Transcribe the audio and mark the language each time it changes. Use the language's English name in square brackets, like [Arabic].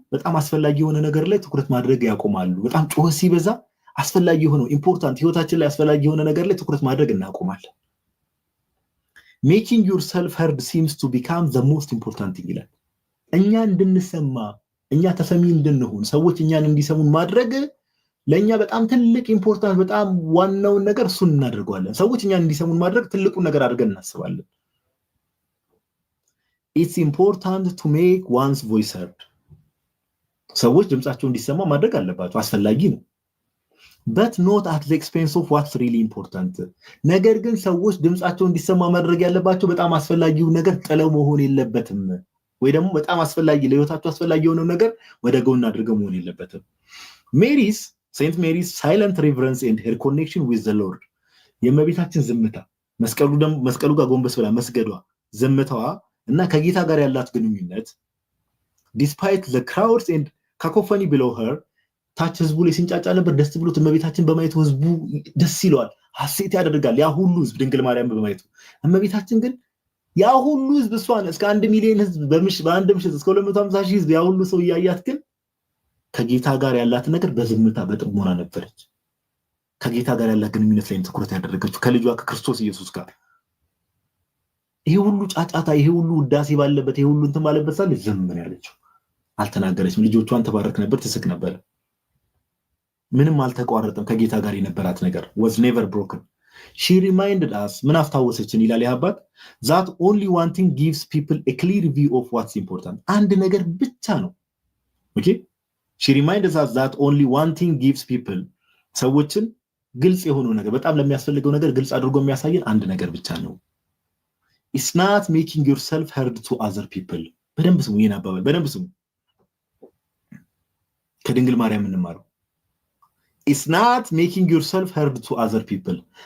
[Amharic] በጣም አስፈላጊ የሆነ ነገር ላይ ትኩረት ማድረግ ያቆማሉ። በጣም ጩኸት ሲበዛ አስፈላጊ የሆነው ኢምፖርታንት ህይወታችን ላይ አስፈላጊ የሆነ ነገር ላይ ትኩረት ማድረግ እናቆማለን። [English] Making yourself heard seems to become the most important thing [Amharic] ይላል። እኛ እንድንሰማ እኛ ተሰሚ እንድንሆን ሰዎች እኛን እንዲሰሙን ማድረግ ለእኛ በጣም ትልቅ ኢምፖርታንት በጣም ዋናውን ነገር እሱን እናደርገዋለን። ሰዎች እኛን እንዲሰሙን ማድረግ ትልቁን ነገር አድርገን እናስባለን። [English] It's important to make one's voice heard. [Amharic] ሰዎች ድምጻቸው እንዲሰማ ማድረግ አለባቸው፣ አስፈላጊ ነው። [English] But not at the expense of what's really important. [Amharic] ነገር ግን ሰዎች ድምጻቸው እንዲሰማ ማድረግ ያለባቸው በጣም አስፈላጊው ነገር ጥለው መሆን የለበትም። ወይ ደግሞ በጣም አስፈላጊ ለህይወታቸው አስፈላጊ የሆነው ነገር ወደ ጎን አድርገው መሆን የለበትም። [English] ሴንት ሜሪስ ሳይለንት ሪቨረንስ ኤንድ ሄር ኮኔክሽን ዊዝ ዘ ሎርድ [Amharic] የእመቤታችን ዝምታ መስቀሉ ጋር ጎንበስ ብላ መስገዷ ዝምታዋ እና ከጌታ ጋር ያላት ግንኙነት [English] ዲስፓይት ዘ ክራውድስ ኤንድ ካኮፎኒ ቢሎው ሄር [Amharic] ታች ህዝቡ ላይ ሲንጫጫ ነበር። ደስ ብሎት እመቤታችን በማየቱ ህዝቡ ደስ ይለዋል፣ ሐሴት ያደርጋል። ያ ሁሉ ህዝብ ድንግል ማርያም በማየቱ እመቤታችን ግን ያ ሁሉ ህዝብ እሷን እስከ 1 ሚሊዮን ህዝብ በአንድ ምሽት እስከ 250 ሺህ ህዝብ ያ ሁሉ ሰው እያያት ግን ከጌታ ጋር ያላት ነገር በዝምታ በጥሞና ነበረች። ከጌታ ጋር ያላት ግንኙነት ላይ ትኩረት ያደረገችው ከልጇ ከክርስቶስ ኢየሱስ ጋር። ይሄ ሁሉ ጫጫታ፣ ይሄ ሁሉ ውዳሴ ባለበት፣ ይሄ ሁሉ እንትን ባለበት ሳለ ዝም ነው ያለችው። አልተናገረችም። ልጆቿን ተባረክ ነበር፣ ትስቅ ነበር። ምንም አልተቋረጠም። ከጌታ ጋር የነበራት ነገር [English] was never broken. She reminded us [Amharic] ምን አስታወሰችን ይላል ያባት [English] that only one thing gives people a clear view of what's important. [Amharic] አንድ ነገር ብቻ ነው። ኦኬ [English] she reminded us that only one thing gives people [Amharic] ሰዎችን ግልጽ የሆነው ነገር በጣም ለሚያስፈልገው ነገር ግልጽ አድርጎ የሚያሳየን አንድ ነገር ብቻ ነው። [English] It's not making yourself heard to other people. [Amharic] በደንብ ስሙ፣ ይሄን አባባል በደንብ ስሙ። ከድንግል ማርያም እንማረው። [English] It's not making yourself heard to other people.